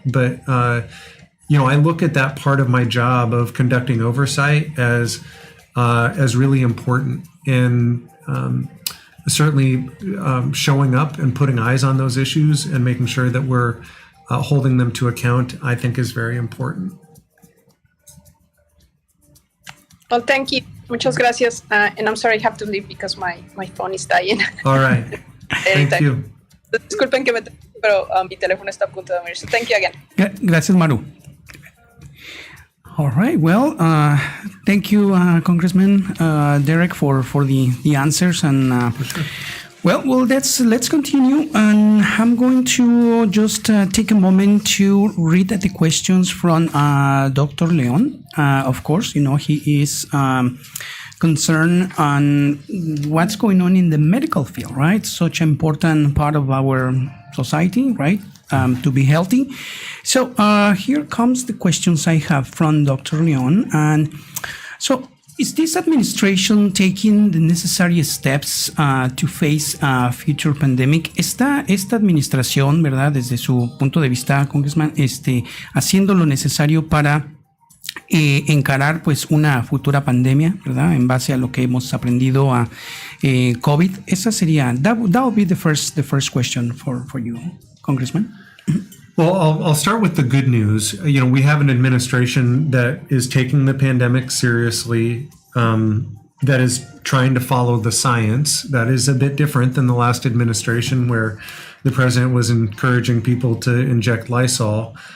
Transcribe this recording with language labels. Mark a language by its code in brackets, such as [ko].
[en] But, I look at that part of my job of conducting oversight as really important, and certainly showing up and putting eyes on those issues and making sure that we're holding them to account, I think, is very important. Well, thank you. [es] Muchas gracias. [en] And I'm sorry I have to leave because my phone is dying. All right. Thank you. [es] Disculpen que pero mi teléfono está a punto de morir. [en] So thank you again. [es] Gracias, [en] Maru. All right. Well, thank you, Congressman Derek, for the answers. And well, let's continue. And I'm going to just take a moment to read the questions from Dr. Leon. Of course, he is concerned on what's going on in the medical field, right? Such an important part of our society, right? To be healthy. So here comes the questions I have from Dr. Leon. And so, is this administration taking the necessary steps to face a future pandemic? [es] Esta administración, ¿verdad? Desde su punto de vista, Congressman, haciendo lo necesario para encarar pues una futura pandemia, ¿verdad? En base a lo que hemos aprendido a COVID. Esa sería, [en] that would be the first question for you, Congressman. Well, I'll start with the good news. We have an administration that is taking the pandemic seriously, that is trying to follow the science. That is a bit different than the last administration, where the president was encouraging people to inject Lysol.